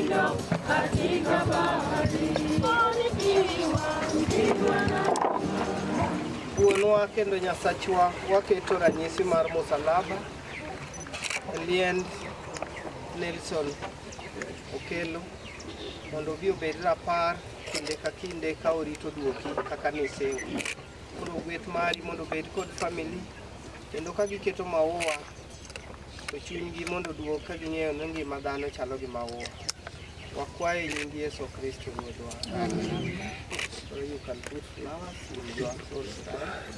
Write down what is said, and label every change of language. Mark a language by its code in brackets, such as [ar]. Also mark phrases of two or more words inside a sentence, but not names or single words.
[sw] katika bahari, [luo] Wuonwa kendo Nyasachwa waketo ranyisi mar musalaba e liend Nelson Okello mondo obi obed rapar kinde ka kinde ka orito duoki kaka nisingo. Koro gweth mari mondo obed kod family kendo ka giketo maua to chunygi mondo duog ka ging'eyo ni ngima dhano chalo gi maua. Wakwaye nying Yesu Kristo Ruodhwa. Amen. [en] So you can put flowers in your soul style.